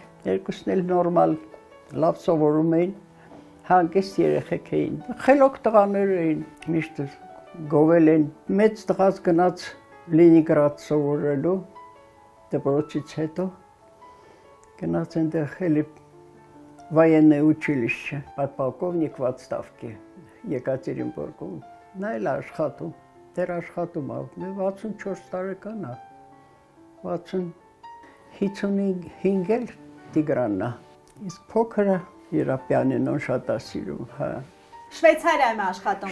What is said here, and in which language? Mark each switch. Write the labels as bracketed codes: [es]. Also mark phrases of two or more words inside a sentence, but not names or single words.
[hy] Երկուսն էլ նորմալ լավ սովորում էին, հանգիստ երեխեք էին։ Խելոք տղաներ էին, միշտ գովել են։ Մեծ տղաս գնաց Լենինգրադ սովորելու, դպրոցից հետո գնաց այնտեղ էլի [ru] военное училище, подполковник в отставке, [hy] Եկատերինբուրգում։ Նա էլ աշխատում, դեռ աշխատում է, 64 տարեկան է, 55 էլ Տիգրանն է, իսկ փոքրը իր պիանինոն շատ է սիրում, հա։ Շվեյցարիայում աշխատում։